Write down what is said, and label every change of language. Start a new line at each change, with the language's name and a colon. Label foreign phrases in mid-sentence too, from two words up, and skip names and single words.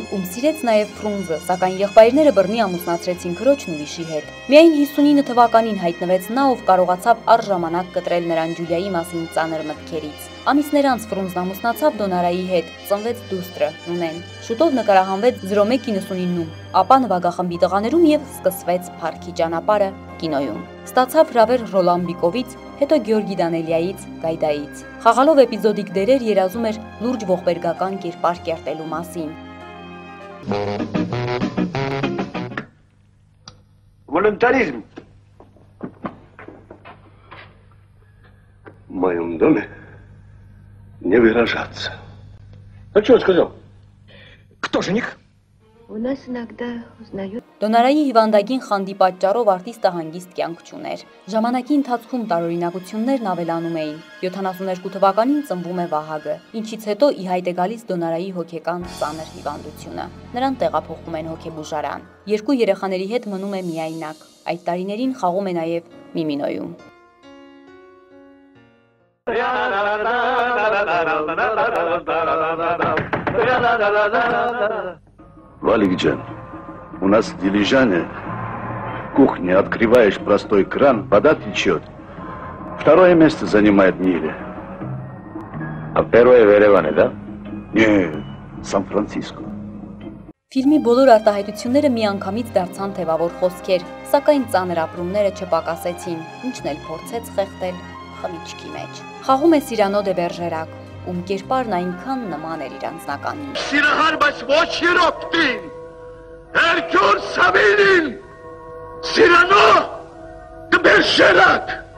Armenian: ում սիրեց նաեւ Ֆրունզը, սակայն եղբայրները բռնի ամուսնացրեցին քրոջն ուրիշի հետ։ Միայն 59 թվականին հայտնվեց նա, ով կարողացավ առժամանակ կտրել նրան Ջուլիայի մասին ծանր մտքերից։ Ամիսներ անց Ֆրունզն ամուսնացավ Դոնարայի հետ, ծնվեց դուստրը՝ Նունեն։ Շուտով նկարահանվեց 0199-ում, ապա նվագախմբի տղաներում եւ սկսվեց փառքի ճանապարհը կինոյում։ Ստացավ հրավեր Ռոլան Բիկովից, հետո Գեորգի Դանելյայից, Գայդայից։ Խաղալով էպիզոդիկ դերեր երազում էր լուրջ ողբերգական կերպար կերտելու մասին։
Russian: Волонтаризм. В моем доме не выражаться. А что он сказал? Кто жених? У нас иногда узнают.
Armenian: Դոնարայի հիվանդագին խանդի պատճառով արտիստը հանգիստ կյանք չուներ։ Ժամանակի ընթացքում տարօրինակություններն ավելանում էին։ 72 թվականին ծնվում է Վահագը, ինչից հետո ի հայտ է գալիս Դոնարայի հոգեկան ծանր հիվանդությունը։ Նրան տեղափոխում են հոգեբուժարան։ Երկու երեխաների հետ մնում է միայնակ։ Այդ տարիներին խաղում է նաև Միմինոյում։
Russian: Валикджан, у нас в Дилижане кухни открываешь простой кран, вода течет. Второе место занимает Ниле. А первое в Ереване, да? Нет, Сан-Франциско.
Armenian: Ֆիլմի բոլոր արտահայտությունները միանգամից դարձան թևավոր խոսքեր, սակայն ծանր ապրումները չպակասեցին, ինչն էլ փորձեց խեղդել խմիչքի մեջ։ Խաղում է Սիրանո դե Բերժերակ, ում կերպարն այնքան նման էր իր անձնականին։ Սիրահար, բայց ոչ երոպտին, Հերկյուլ Սավինին, Սիրանո դե Բերժերակ։